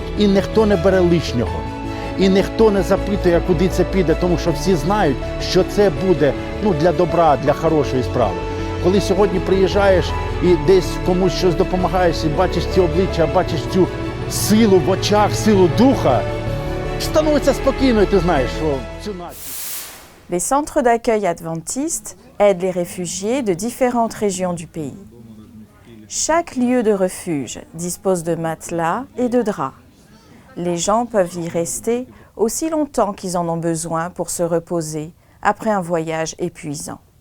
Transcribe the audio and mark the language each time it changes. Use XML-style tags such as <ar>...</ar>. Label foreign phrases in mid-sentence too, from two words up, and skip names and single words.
<uk>І ніхто не бере лишнього. І ніхто не запитує, куди це піде, тому що всі знають, що це буде для добра, для хорошої справи. Коли сьогодні приїжджаєш і десь комусь щось допомагаєш, і бачиш ці обличчя, бачиш цю силу в очах, силу духа, становиться спокійно, і ти знаєш, що цю націю.</uk> <fr>Les centres d'accueil adventistes aident les réfugiés de différentes régions du pays. Chaque lieu de refuge dispose de matelas et de draps. Les gens peuvent y rester aussi longtemps qu'ils en ont besoin pour se reposer après un voyage épuisant.</fr>